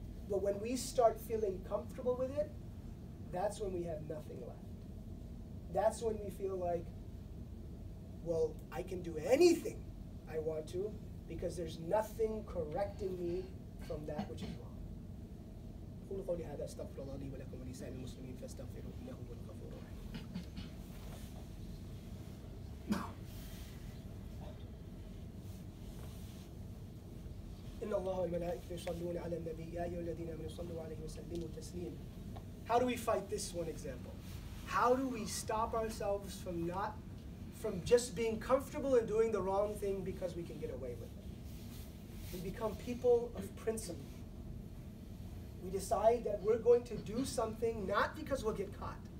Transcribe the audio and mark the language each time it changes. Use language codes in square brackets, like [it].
[en] But when we start feeling comfortable with it, that's when we have nothing left. That's when we feel like, well, I can do anything I want to because there's nothing correcting me from that which is wrong. [ar] قولوا قولي هذا استغفر الله لي ولكم ولسائر المسلمين فاستغفروه إنه هو الغفور الرحيم. إن الله والملائكة يصلون على النبي يا أيها الذين آمنوا صلوا عليه وسلموا تسليما. [en] How do we fight this one example? How do we stop ourselves from just being comfortable in doing the wrong thing because we can get away with it? We become people of principle. We decide that we're going to do something not because we'll get caught.